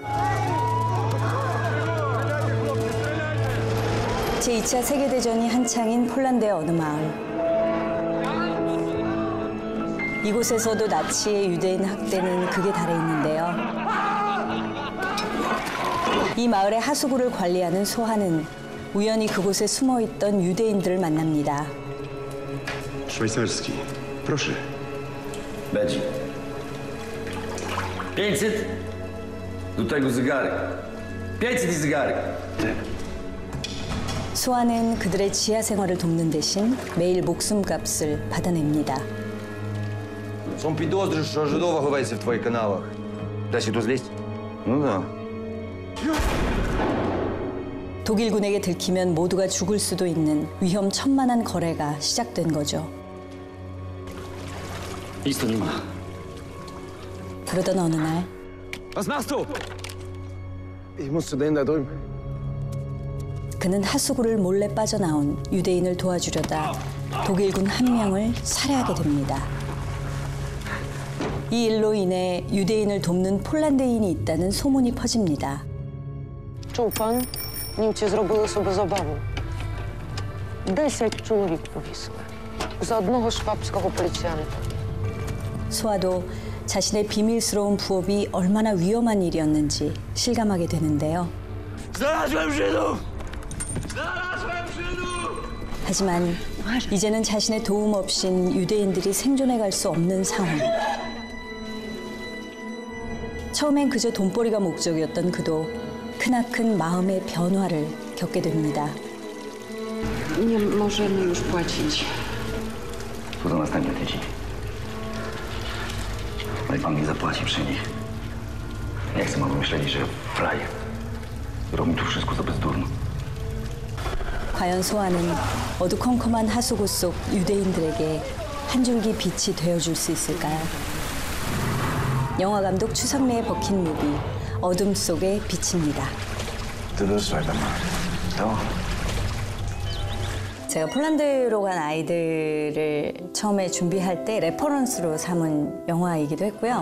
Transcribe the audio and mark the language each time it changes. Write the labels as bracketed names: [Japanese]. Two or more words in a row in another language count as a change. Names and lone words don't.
[Korean] 제2차 세계대전이 한창인 폴란드의 어느 마을. 이곳에서도 나치의 유대인 학대는 극에 달해 있는데요. 이 마을의 하수구를 관리하는 소하는 우연히 그곳에 숨어있던 유대인들을 만납니다. [Polish] Szwajcarski. Proszę. Badzi. 500. Do tego zegarek. 500 i zegarek. [Korean] 소하는 그들의 지하 생활을 돕는 대신 매일 목숨값을 받아냅니다. [Ukrainian] Są підозри, що Жидова ховається в твоїх каналах. Дасть тут злізь? Ну да. [Korean] 독일군에게 들키면 모두가 죽을 수도 있는 위험천만한 거래가 시작된 거죠. [Polish] Nic nie ma. [Korean] 그러던 어느 날 [German] Was machst du? Ich muss zu denen da drüben. [Korean] 그는 하수구를 몰래 빠져나온 유대인을 도와주려다 독일군 한 명을 살해하게 됩니다. 이 일로 인해 유대인을 돕는 폴란드인이 있다는 소문이 퍼집니다. [Ukrainian] Чув пан, німці зробили собі забаву. 10 чоловік повісили. За одного швабського поліціянта. [Korean] 소아도 자신의 비밀스러운 부업이 얼마나 위험한 일이었는지 실감하게 되는데요. 하지만 이제는 자신의 도움 없인 유대인들이 생존해 갈 수 없는 상황. 처음엔 그저 돈벌이가 목적이었던 그도 크나큰 마음의 변화를 겪게 됩니다. [Polish] Nie możemy już płacić. To za następny tydzień. No i pan mi zapłaci przy nich. Nie chcę, aby myśleli, że frajer. Robi tu wszystko za bezdurno. [Korean] 과연 소아는 어두컴컴한 하수구 속 유대인들에게 한 줄기 빛이 되어줄 수 있을까요? 영화 감독 추상래의 버킷무비 어둠 속의 빛입니다. 제가 폴란드로 간 아이들을 처음에 준비할 때 레퍼런스로 삼은 영화이기도 했고요.